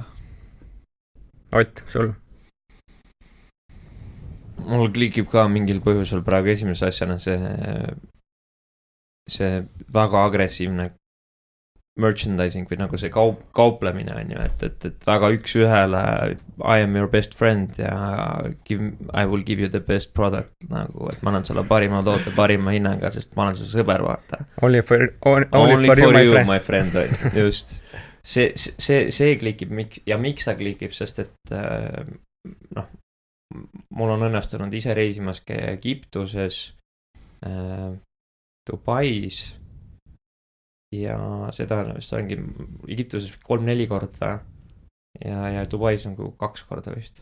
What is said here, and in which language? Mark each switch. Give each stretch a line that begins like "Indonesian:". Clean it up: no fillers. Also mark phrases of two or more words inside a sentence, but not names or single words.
Estonian: Ott, sul? Mul klikib ka mingil põhjusel praegu esimese asjana see väga agressiivne merchandising või nagu see kauplemine on ju, et väga üks ühele
English: I am your best friend
Estonian: ja
English: I will give you the best product
Estonian: nagu, et ma annan sulle parima toote, parima hinnaga, sest ma olen su sõber, vaata.
English: Only for you, my friend, just.
Estonian: See klikib, miks ta klikib, sest et mul on õnnestunud ise reisimas käia Egiptuses, Dubais ja seda vist ongi Egiptuses 3-4 korda ja Dubais on 2 korda vist.